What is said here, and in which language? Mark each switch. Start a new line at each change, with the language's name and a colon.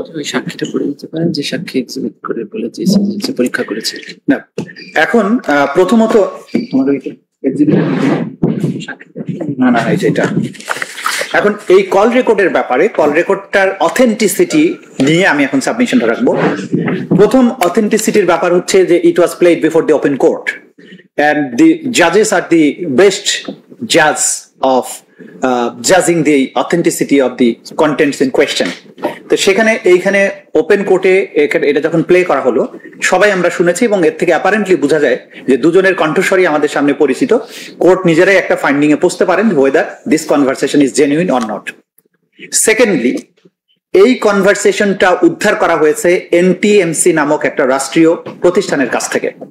Bangla: সাক্ষীটা পড়ে দিতে পারেন, যে সাক্ষী এক্সিবিট করে বলেছে পরীক্ষা করেছে। না, এখন প্রথমত না এটা এখন এই কল রেকর্ডের ব্যাপারে, কল রেকর্ডটার অথেন্টিসিটি নিয়ে আমি এখন সাবমিশনটা রাখবো। প্রথম অথেন্টিসিটির ব্যাপার হচ্ছে যে
English: It was played before the open court and the judges are the best judge of judging the authenticity of the contents in question.
Bangla: তো সেখানে এইখানে ওপেন কোর্টে এটা যখন প্লে করা হলো সবাই আমরা শুনেছি এবং এর থেকে অ্যাপারেন্টলি বোঝা যায় যে দুজনের কণ্ঠস্বরই আমাদের সামনে পরিচিত। কোর্ট নিজেরাই একটা ফাইন্ডিং এ পৌঁছতে পারেন
English: whether this conversation is genuine or not.
Bangla: Secondly, এই কনভারসেশনটা উদ্ধার করা হয়েছে এনটিএমসি নামক একটা রাষ্ট্রীয় প্রতিষ্ঠানের কাছ থেকে।